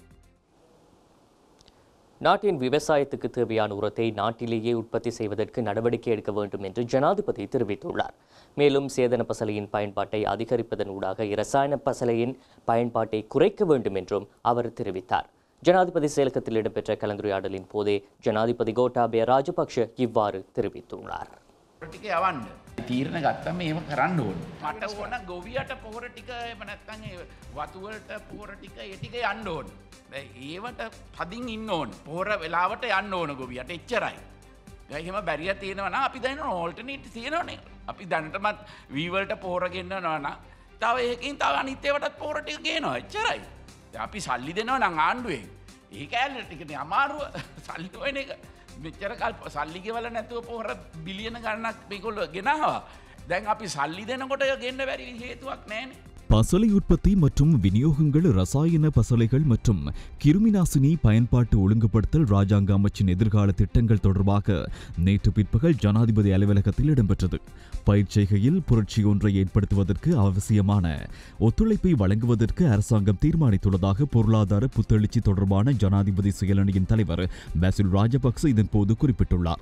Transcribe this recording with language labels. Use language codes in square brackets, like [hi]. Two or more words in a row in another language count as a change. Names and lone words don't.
[ta] நாட்டின் விவசாயத்துக்கு தேவையான உரத்தை நாட்டிலேயே உற்பத்தி செய்வதற்கு நடவடிக்கை எடுக்க வேண்டும் என்று ஜனாதிபதி தெரிவித்துள்ளார். மேலும் சேதன பசலையின் பயன்பாட்டை அதிகரிப்பதன் ஊடாக இரசாயன பசலையின் பயன்பாட்டை குறைக்க வேண்டும் என்றும் அவர் தெரிவித்தார். ஜனாதிபதி செயலகத்தில் இடம்பெற்ற கலந்துரையாடலின் போதே ஜனாதிபதி கோட்டாபய ராஜபக்ஷ இவ்வாறு தெரிவித்துள்ளார். [si] තීරණ ගත්තම එහෙම කරන්න ඕන. මට ඕන ගොවියට පොහොර ටික එහෙම නැත්නම් ඒ වතු වලට පොහොර ටික ඒ ටික යන්න ඕන. ඒවට පදින් ඉන්න ඕන. පොහොර වෙලාවට යන්න ඕන ගොවියට එච්චරයි. එහෙම බැරිය තියෙනවා නම් අපි දැන් ඕල්ටර්නේටිව් තියෙනවනේ. අපි දැනටමත් වී වලට පොහොර ගෙන්නනවා නම් තව එකකින් තව අනිත් ඒවටත් පොහොර ටික ගේනවා. එච්චරයි. දැන් අපි සල්ලි දෙනවා නම් ආණ්ඩුවෙන්. ඒ කෑල්ල ටිකනේ අමාරුව සල්ලි හොයන එක. මෙච්චර කල් සල්ලි ගෙවල නැතුව පොහොර බිලියන ගණනක් මේගොල්ලෝ ගෙනාවා. දැන් අපි සල්ලි දෙනකොට ගෙන්න බැරි හේතුවක් නැහැනේ. [ta] பசலை உற்பத்தி மற்றும் விநியோகங்கள், ரசாயன பசலைகள் மற்றும் கிருமிநாசினி பயன்பாட்டு ஒழுங்குபடுத்தல் ராஜாங்க அமைச்சின் எதிர்கால திட்டங்கள் தொடர்பாக நேற்று பிற்பகல் ஜனாதிபதி அலுவலகத்தில் இடம்பெற்றது. பயிர்ச்செய்கையில் புரட்சி ஒன்றை ஏற்படுத்துவதற்கு அவசியமான ஒத்துழைப்பை வழங்குவதற்கு அரசாங்கம் தீர்மானித்துள்ளதாக பொருளாதார புத்தெழுச்சி தொடர்பான ஜனாதிபதி செயலணியின் தலைவர் பாசில் ராஜபக்ச இதன்போது குறிப்பிட்டுள்ளார்.